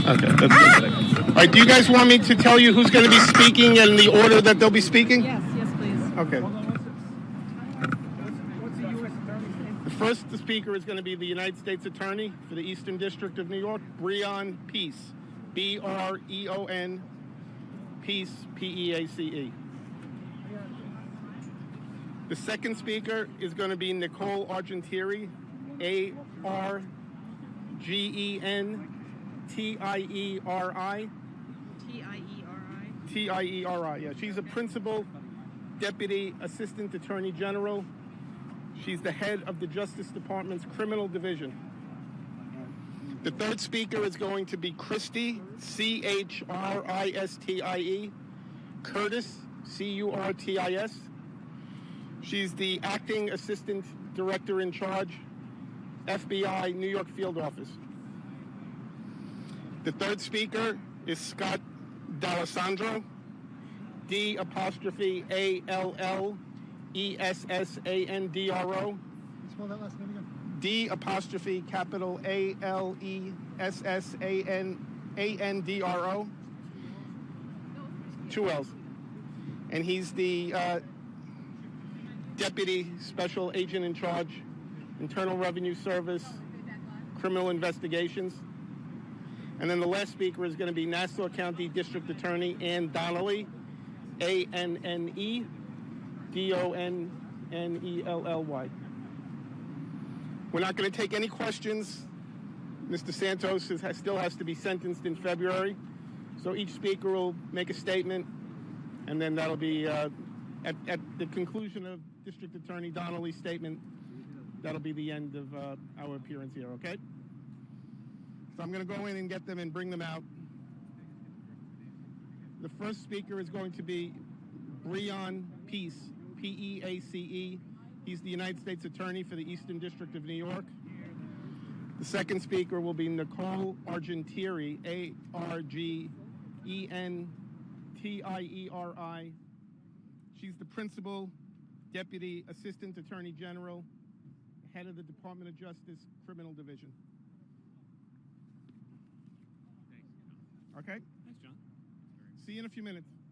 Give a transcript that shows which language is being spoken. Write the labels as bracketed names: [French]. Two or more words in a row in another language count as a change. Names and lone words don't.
[English] Okay, that's good. All right, do you guys want me to tell you who's going to be speaking and the order that they'll be speaking? Yes, please. Okay. The first speaker is going to be the United States Attorney for the Eastern District of New York, Breon Peace. B-R-E-O-N, Peace, P-E-A-C-E. The second speaker is going to be Nicole Argentieri, A-R-G-E-N-T-I-E-R-I. T-I-E-R-I. T-I-E-R-I, yeah. She's a Principal Deputy Assistant Attorney General. She's the head of the Justice Department's Criminal Division. The third speaker is going to be Christie, C-H-R-I-S-T-I-E, Curtis, C-U-R-T-I-S. She's the Acting Assistant Director in Charge, FBI New York Field Office. The third speaker is Scott D'Alessandro, D-A-L-L-E-S-S-A-N-D-R-O. Spell that last name again. D''A-L-E-S-S-A-N-D-R-O. 2 L's. And he's the Deputy Special Agent in Charge, Internal Revenue Service, Criminal Investigations. And then the last speaker is going to be Nassau County District Attorney Ann Donnelly, A-N-N-E, D-O-N-N-E-L-L-Y. We're not going to take any questions. Mr. Santos still has to be sentenced in February. So each speaker will make a statement, and then that'll be at the conclusion of District Attorney Donnelly's statement, that'll be the end of our appearance here, okay? So I'm going to go in and get them and bring them out. The first speaker is going to be Breon Peace, P-E-A-C-E. He's the United States Attorney for the Eastern District of New York. The second speaker will be Nicole Argentieri, A-R-G-E-N-T-I-E-R-I. She's the Principal Deputy Assistant Attorney General, Head of the Department of Justice Criminal Division. Okay? Thanks, John. See you in a few minutes.